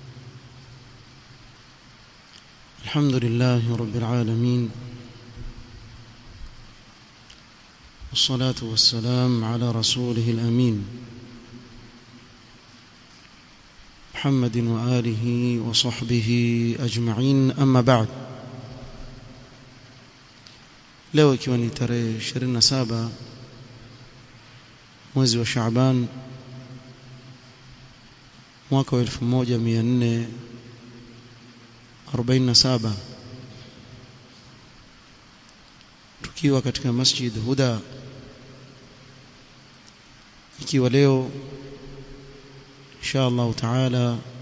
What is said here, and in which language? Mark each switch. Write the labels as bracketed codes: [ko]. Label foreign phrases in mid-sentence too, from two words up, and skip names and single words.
[ar] الحمد لله رب العالمين، والصلاة والسلام على رسوله الأمين محمد وآله وصحبه أجمعين. أما بعد، [sw] leo ikiwa ni tarehe 27 mwezi wa Shaaban mwaka wa 1447, tukiwa katika Masjid Huda, ikiwa leo [ar] إن شاء الله تعالى